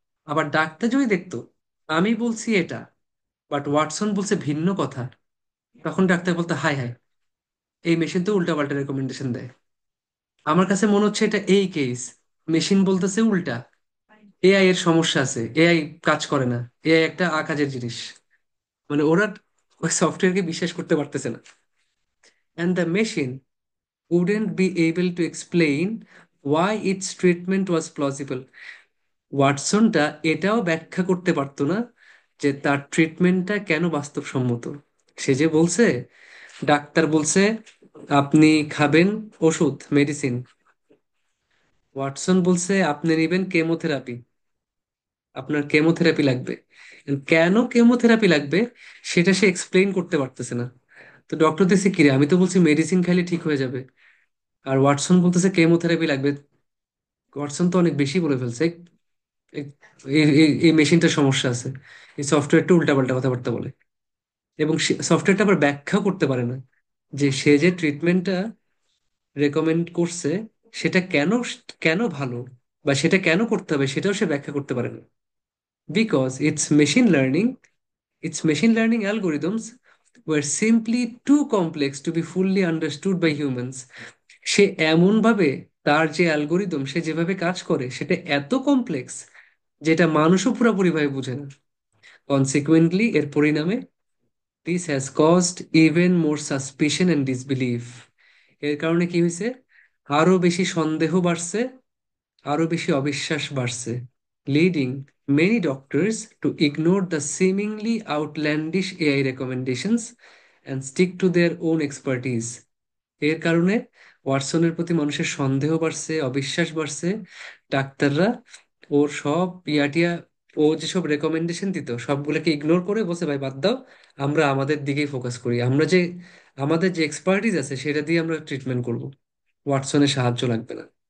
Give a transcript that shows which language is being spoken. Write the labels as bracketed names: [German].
[Bangla] আবার ডাক্তার যদি দেখতো আমি বলছি এটা, বাট ওয়াটসন বলছে ভিন্ন কথা, তখন ডাক্তার বলতো হাই হাই, এই মেশিন তো উল্টাপাল্টা রেকমেন্ডেশন দেয়। আমার কাছে মনে হচ্ছে এটা এই কেস, মেশিন বলতেছে উল্টা, এআই এর সমস্যা আছে, এআই কাজ করে না, এআই একটা আকাজের জিনিস। মানে ওরা ওই সফটওয়্যারকে বিশ্বাস করতে পারতেছে না। [English] And the machine wouldn't be able to explain why its treatment was plausible। [Bangla] ওয়াটসনটা এটাও ব্যাখ্যা করতে পারতো না যে তার ট্রিটমেন্টটা কেন বাস্তবসম্মত। সে যে বলছে, ডাক্তার বলছে আপনি খাবেন ওষুধ মেডিসিন, ওয়াটসন বলছে আপনি নেবেন কেমোথেরাপি, আপনার কেমোথেরাপি লাগবে। কেন কেমোথেরাপি লাগবে সেটা সে এক্সপ্লেইন করতে পারতেছে না। তো ডক্টর দেখছে কিরে, আমি তো বলছি মেডিসিন খাইলে ঠিক হয়ে যাবে, আর ওয়াটসন বলতেছে কেমোথেরাপি লাগবে। ওয়াটসন তো অনেক বেশি বলে ফেলছে। এই এই মেশিনটার সমস্যা আছে, এই সফটওয়্যারটা উল্টাপাল্টা কথাবার্তা বলে। এবং সফটওয়্যারটা আবার ব্যাখ্যা করতে পারে না যে সে যে ট্রিটমেন্টটা রেকমেন্ড করছে সেটা কেন, কেন ভালো, বা সেটা কেন করতে হবে সেটাও সে ব্যাখ্যা করতে পারে না। [English] Because its machine learning algorithms were simply too complex to be fully understood by humans। [Bangla] সে এমন ভাবে, তার যে অ্যালগোরিদম সে যেভাবে কাজ করে সেটা এত কমপ্লেক্স যেটা মানুষও পুরোপুরিভাবে বুঝে না। [English] consequently [Bangla] এর পরিণামে, [English] This has caused even more suspicion and disbelief. [Bangla] এর কারণে কি হয়েছে, আরো বেশি সন্দেহ বাড়ছে, আরো বেশি অবিশ্বাস বাড়ছে, [English] Leading many doctors to ignore the seemingly outlandish AI recommendations and stick to their own expertise। [Bangla] এর কারণে ওয়াটসনের প্রতি মানুষের সন্দেহ বাড়ছে, অবিশ্বাস বাড়ছে। ডাক্তাররা ওর সব ইয়াটিয়া, ও যেসব রেকমেন্ডেশন দিত সবগুলোকে ইগনোর করে বসে ভাই বাদ দাও, আমরা আমাদের দিকেই ফোকাস করি, আমরা যে আমাদের যে এক্সপার্টিস আছে সেটা দিয়ে আমরা ট্রিটমেন্ট করব, ওয়াটসনের সাহায্য লাগবে না।